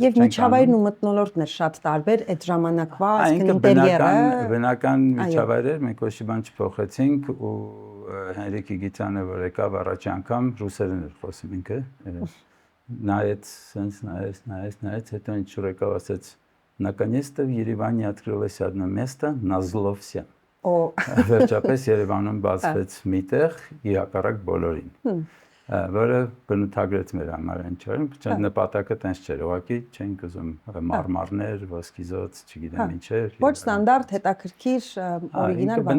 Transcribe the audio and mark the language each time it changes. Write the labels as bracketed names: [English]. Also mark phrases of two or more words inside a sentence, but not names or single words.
[Armenian] Եվ միջավայրն ու մթնոլորտն էր շատ տարբեր այդ ժամանակվա, այսինքն ինտերիերը, բնական միջավայրեր, մենք ոչ մի բան չփոխեցինք ու Հենրիկ Իգիթյանը, որ եկավ առաջի անգամ ռուսերեն էր խոսում ինքը։ Նայեց, sense նայեց, հետո ինչ որ եկավ ասեց [Russian] наконец-то в Ереване открылось одно место на зло всем։ [Armenian] Վերջապես Երևանում բացվեց մի տեղ ի հակառակ բոլորին։ Որը բնութագրեց մեր համար ինչ որ նպատակը տենց չէր, ուղղակի չենք ուզում մարմարներ, ոսկիզոծ, չգիտեմ ինչ էր։ Ոչ ստանդարտ, հետաքրքիր, օրիգինալ բան։